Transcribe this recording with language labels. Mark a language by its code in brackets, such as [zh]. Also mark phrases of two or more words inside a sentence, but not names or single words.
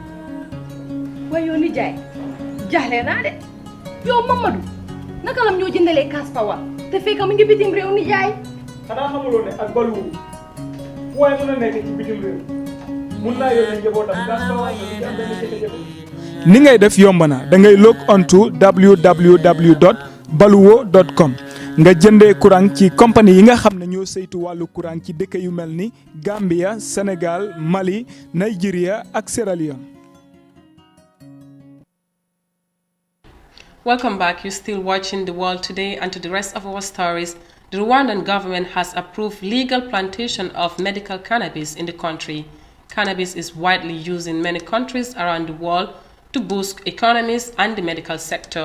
[wo] waaye yow nijaay jaaxle naa de yow Mamadou naka lam ñoo jëndalee kaas pawa te fekk mu ngi bitim réew nijaay xanaa xamuloo ne ak balu waaye mën a nekk ci bitim réew mun naa yónnee njabootam kaas pawa ñu am benn jafe-jafe ni ngay def yomb na da ngay [en] log on to [wo] www.baluwo.com nga jëndee courant ci compagnie yi nga xam ne ñoo saytu wàllu courant ci dëkk yu mel ni Gambia, Sénégal, Mali, Nigeria ak Sierra Leone. [en] Welcome back. You're still watching The World Today, and to the rest of our stories. The Rwandan government has approved legal plantation of medical cannabis in the country. Cannabis is widely used in many countries around the world to boost economies and the medical sector.